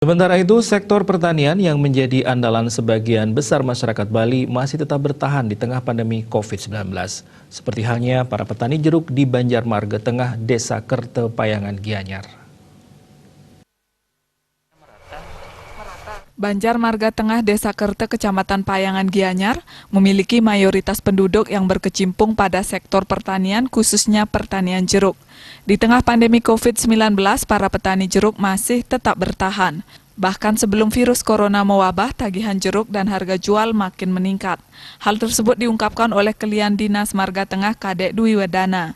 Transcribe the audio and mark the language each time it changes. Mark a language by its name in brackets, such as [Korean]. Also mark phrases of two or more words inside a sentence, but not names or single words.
[Indonesian] Sementara itu, sektor pertanian yang menjadi andalan sebagian besar masyarakat Bali masih tetap bertahan di tengah pandemi COVID-19. Seperti halnya para petani jeruk di Banjarmarga Tengah, Desa Kerte Payangan Gianyar. Banjarmarga Tengah, Desa Kerte, Kecamatan Payangan Gianyar, memiliki mayoritas penduduk yang berkecimpung pada sektor pertanian, khususnya pertanian jeruk. Di tengah pandemi COVID-19, para petani jeruk masih tetap bertahan. Bahkan sebelum virus corona mewabah, tagihan jeruk dan harga jual makin meningkat. Hal tersebut diungkapkan oleh Kelian Dinas Marga Tengah Kadek Dwi Wedana.